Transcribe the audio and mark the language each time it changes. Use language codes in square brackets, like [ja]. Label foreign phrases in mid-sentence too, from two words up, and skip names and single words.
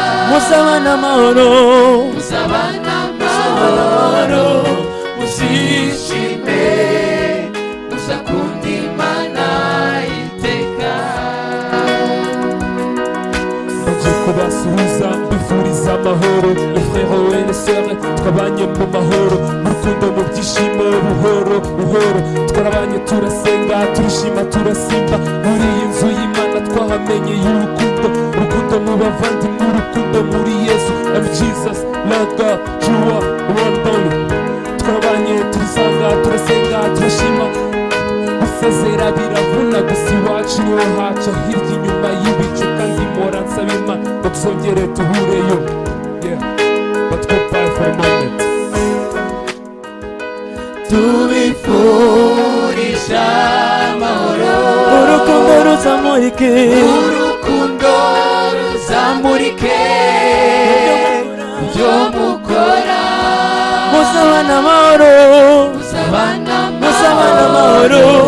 [rw] Musabane amahoro. Musabane amahoro. Muzishime, muzakunde Imana iteka. Ngiye kubasuhuza, mbifuriza amahoro. [fr] Les frères et les sœurs, [rw] twabanye mu mahoro, mu rukundo, mu byishimo, buhoro, buhoro. Twarabanye, turasenga, turishima, turasimba. Muri iyi nzu y'Imana twahamenye y'urukundo. Urukundo mu bavandimwe, urukundo muri Yesu. [en] I'm Jesus, Lord God, you are one only. [rw] Twabanye, turisanga, turasenga, turashima. Gusezera biravuna, gusa iwacu niho haca, hirya inyuma y'ibicu, kandi mpora nsaba Imana ngo tuzongere duhureyo. Yeah. [en] But goodbye for a moment. [rw] Tubifurije amahoro. Urukundo ruzamurike. Urukundo ruzamurike mu byo mukora. Musabane amahoro. Musabane amahoro. Musabane amahoro.